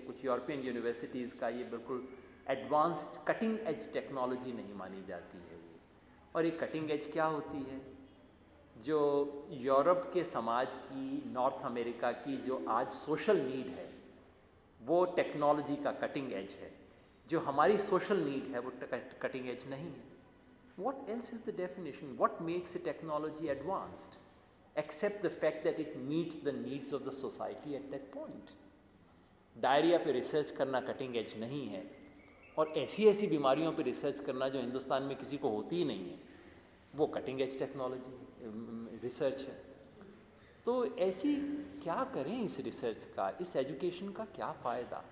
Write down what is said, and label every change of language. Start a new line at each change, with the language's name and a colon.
Hindi: कुछ European universities का ये बिल्कुल एडवांस्ड कटिंग एज टेक्नोलॉजी नहीं मानी जाती है ये। और ये कटिंग एज क्या होती है? जो यूरोप के समाज की, नॉर्थ अमेरिका की जो आज सोशल नीड है, वो टेक्नोलॉजी का कटिंग एज है। जो हमारी सोशल नीड है वो कटिंग एज नहीं है।
English: What else is the definition? What makes a technology advanced? Except the fact that it meets the needs of the society at that point.
Hindi: Diarrhoea पे research करना cutting edge नहीं है, और ऐसी ऐसी बीमारियों पे रिसर्च करना जो हिंदुस्तान में किसी को होती ही नहीं है, वो कटिंग एज टेक्नोलॉजी रिसर्च है। तो ऐसी क्या करें इस रिसर्च का, इस एजुकेशन का क्या फ़ायदा?